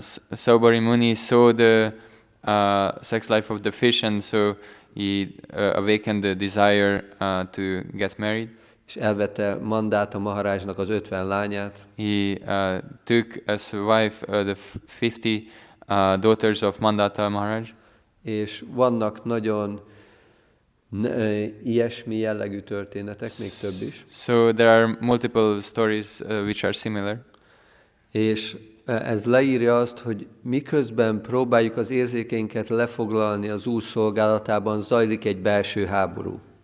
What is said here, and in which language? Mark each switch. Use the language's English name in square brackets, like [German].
[English] Sobari Muni saw the sex life of the fish, and so he awakened the desire to get married. [Hungarian] És elvette Mandáta Maharajnak az 50 lányát. [English] He took as wife the 50 daughters of Mandata Maharaj. [Hungarian] És vannak nagyon ilyesmi jellegű történetek, még több is. [English] So there are multiple stories which are similar. [Hungarian] És ez leírja azt, hogy miközben próbáljuk az érzékeinket lefoglalni az Úr szolgálatában, zajlik egy belső háború.